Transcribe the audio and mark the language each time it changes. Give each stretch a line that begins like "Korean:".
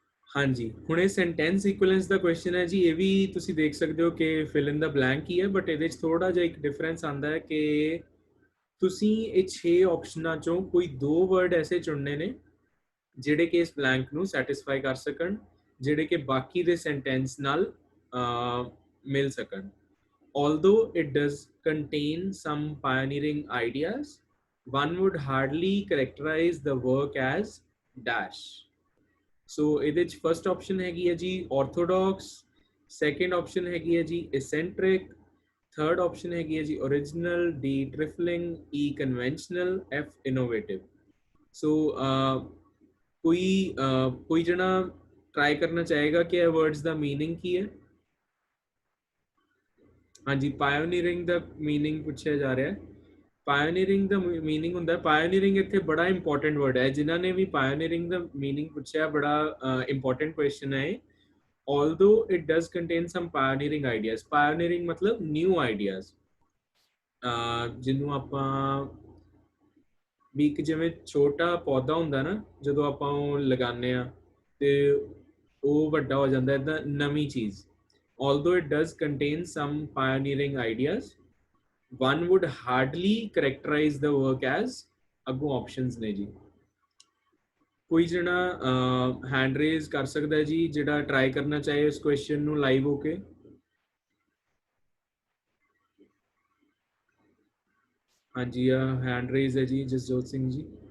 Punjabi: ਹਾਂਜੀ, ਹੁਣ ਇਹ ਸੈਂਟੈਂਸ ਇਕੁਇਵਲੈਂਸ ਦਾ ਕੁਐਸਚਨ ਹੈ ਜੀ। ਇਹ ਵੀ ਤੁਸੀਂ ਦੇਖ ਸਕਦੇ ਹੋ ਕਿ ਫਿਲ ਇਨ ਦਾ ਬਲੈਂਕ ਹੀ ਹੈ, ਬਟ ਇਹਦੇ 'ਚ ਥੋੜਾ ਜਿਹਾ ਇੱਕ ਡਿਫਰੈਂਸ ਆਉਂਦਾ ਹੈ ਕਿ ਤੁਸੀਂ ਇਹ 6 ਆਪਸ਼ਨਾਂ ਚੋਂ ਕੋਈ 2 ਵਰਡ ਐਸੇ ਚੁਣਨੇ ਨੇ ਜਿਹੜੇ ਕਿ ਇਸ ਬਲੈਂਕ ਨੂੰ ਸੈਟੀਸਫਾਈ ਕਰ ਸਕਣ, ਜਿਹੜੇ ਕਿ ਬਾਕੀ ਦੇ ਸੈਂਟੈਂਸ ਨਾਲ ਮਿਲ ਸਕਣ।
English: Although it does contain some pioneering ideas, one would hardly characterize the work as dash।
Punjabi: So ਇਹਦੇ 'ਚ ਫਸਟ ਆਪਸ਼ਨ ਹੈਗੀ ਹੈ ਜੀ orthodox, ਸੈਕੰਡ ਆਪਸ਼ਨ ਹੈਗੀ ਹੈ ਜੀ eccentric, ਥਰਡ ਆਪਸ਼ਨ ਹੈਗੀ ਹੈ ਜੀ original, D trifling, E conventional, F innovative। ਸੋ ਕੋਈ ਜਣਾ ਟਰਾਈ ਕਰਨਾ ਚਾਹੇਗਾ ਕਿ ਇਹ ਵਰਡਸ ਦਾ ਮੀਨਿੰਗ ਕੀ ਹੈ? ਹਾਂਜੀ, ਪਾਇਓਨੀਅਰਿੰਗ ਦਾ ਮੀਨਿੰਗ ਪੁੱਛਿਆ ਜਾ ਰਿਹਾ ਹੈ। ਪਾਇਓਨੀਅਰਿੰਗ ਦਾ ਮੀਨਿੰਗ ਹੁੰਦਾ, ਪਾਇਓਨੀਅਰਿੰਗ ਇੱਥੇ ਬੜਾ ਇੰਪੋਰਟੈਂਟ ਵਰਡ ਹੈ। ਜਿਨ੍ਹਾਂ ਨੇ ਵੀ ਪਾਇਓਨੀਅਰਿੰਗ ਦਾ ਮੀਨਿੰਗ ਪੁੱਛਿਆ, ਬੜਾ ਇੰਪੋਰਟੈਂਟ ਕੁਐਸਚਨ ਹੈ।
English: although it does contain some pioneering ideas,
Punjabi: pioneering ਮਤਲਬ ਨਿਊ ਆਈਡੀਆਜ਼, ਜਿਹਨੂੰ ਆਪਾਂ ਵੀ ਇੱਕ ਜਿਵੇਂ ਛੋਟਾ ਪੌਦਾ ਹੁੰਦਾ ਨਾ, ਜਦੋਂ ਆਪਾਂ ਉਹ ਲਗਾਉਂਦੇ ਹਾਂ ਤੇ ਉਹ ਵੱਡਾ ਹੋ ਜਾਂਦਾ, ਇੱਦਾਂ ਨਵੀਂ ਚੀਜ਼।
English: although it does contain some pioneering ideas, one would hardly characterize the work as,
Punjabi: ਅੱਗੋਂ ਆਪਸ਼ਨਸ ਨੇ ਜੀ। ਕੋਈ ਜਣਾ ਹੈਂਡ ਰੇਜ਼ ਕਰ ਸਕਦਾ ਹੈ ਜੀ ਜਿਹੜਾ ਟਰਾਈ ਕਰਨਾ ਚਾਹੇ ਇਸ ਕੁਐਸਚਨ ਨੂੰ ਲਾਈਵ ਹੋ ਕੇ? ਹਾਂਜੀ, ਹੈਂਡ ਰੇਜ਼ ਹੈ ਜੀ ਜਸਜੋਤ ਸਿੰਘ ਜੀ।